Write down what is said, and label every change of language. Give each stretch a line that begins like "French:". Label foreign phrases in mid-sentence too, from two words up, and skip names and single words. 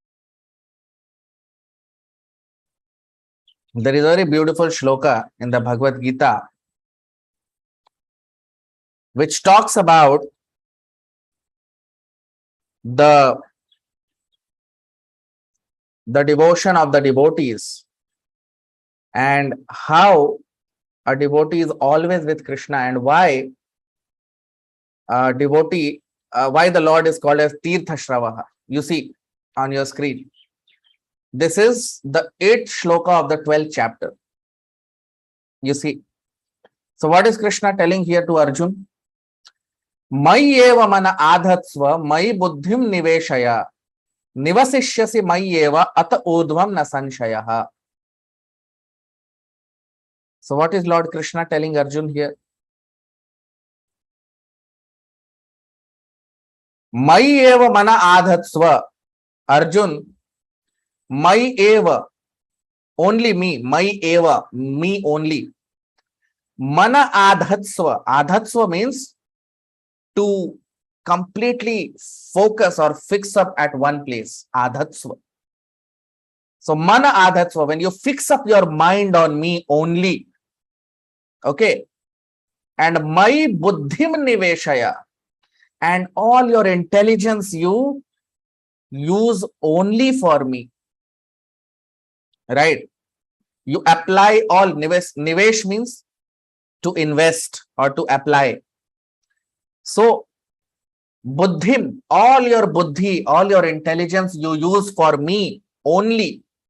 English: There is a very beautiful shloka in the Bhagavad Gita which talks about the devotion of the devotees and how a devotee is always with Krishna, and why a devotee, why the Lord is called as Tirtha Shravaha. You see on your screen. This is the 8th shloka of the 12th chapter. You see. So what is Krishna telling here to Arjun?
Sanskrit: Mai eva mana adhatsva, mai buddhim niveshaya, nivasishyasi mai eva ata udvam na sanshayaha.
English: So what is Lord Krishna telling Arjun here?
Sanskrit: Mai eva mana adhatsva.
English: Arjun,
Sanskrit: mai eva,
English: only me,
Sanskrit: mai eva,
English: me only.
Sanskrit: Mana adhatsva.
English: Adhatsva means to completely focus or fix up at one place.
Sanskrit: Adhatsva. So mana adhatsva,
English: when you fix up your mind on me only, okay, and
Sanskrit: mai buddhim niveshaya,
English: and all your intelligence you use only for me, right? You apply all. Nivesh means to invest or to apply. So buddhim, all your buddhi, all your intelligence you use for me only.